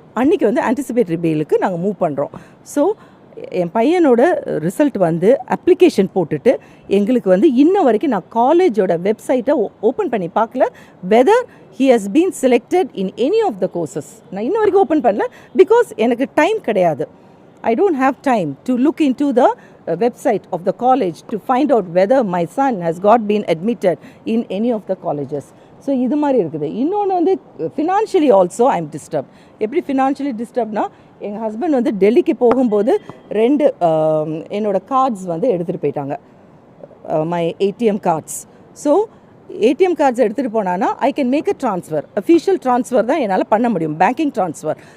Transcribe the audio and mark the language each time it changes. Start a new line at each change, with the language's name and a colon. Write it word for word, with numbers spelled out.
Tamil: அன்றைக்கி வந்து ஆன்டிசிபேட்டரி பெயிலுக்கு நாங்கள் மூவ் பண்ணுறோம். ஸோ என் பையனோட ரிசல்ட் வந்து அப்ளிகேஷன் போட்டுட்டு எங்களுக்கு வந்து இன்ன வரைக்கும் நான் காலேஜோட வெப்சைட்டை ஓப்பன் பண்ணி பார்க்கல,
English: whether he has been selected in any of the courses
Tamil: நான் இன்ன வரைக்கும் ஓப்பன் பண்ணல. பிகாஸ் எனக்கு டைம் கிடையாது.
English: I don't have time to look into the uh, website of the college to find out whether my son has got been admitted in any of the colleges.
Tamil: So இது மாதிரி இருக்குது. இன்னொன்று வந்து
English: Financially also I am disturb.
Tamil: எப்படி financially டிஸ்டர்ப்னா, எங்கள் husband வந்து டெல்லிக்கு போகும்போது ரெண்டு ஆம், என்னோட கார்ட்ஸ் வந்து எடுத்துகிட்டு போயிட்டாங்க,
English: My ATM cards. So ATM cards
Tamil: எடுத்துகிட்டு போனான்னா
English: I can make a transfer, official transfer
Tamil: தான் என்னால் பண்ண முடியும்,
English: Banking transfer.